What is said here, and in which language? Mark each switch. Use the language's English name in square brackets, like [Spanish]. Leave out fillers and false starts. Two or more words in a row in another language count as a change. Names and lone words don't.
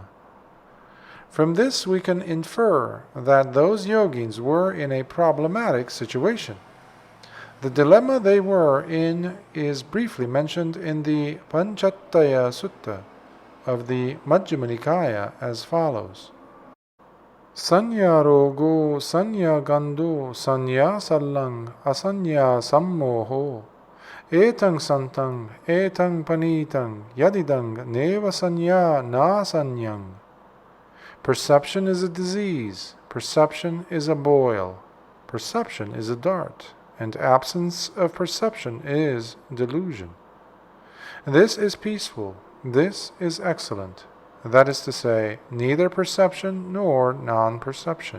[English] From this we can infer that those yogins were in a problematic situation. The dilemma they were in is briefly mentioned in the Pañchattāya Sutta of the Majjhima Nikāya as follows. [Pali] Sanya rogo, sanya gando, sanya sallang, asanya sammoho, etang santang, etang panitang, yadidang, neva sanya na sanyang. [English] Perception is a disease, perception is a boil, perception is a dart, and absence of perception is delusion. This is peaceful, this is excellent. That is to say, neither perception nor non-perception.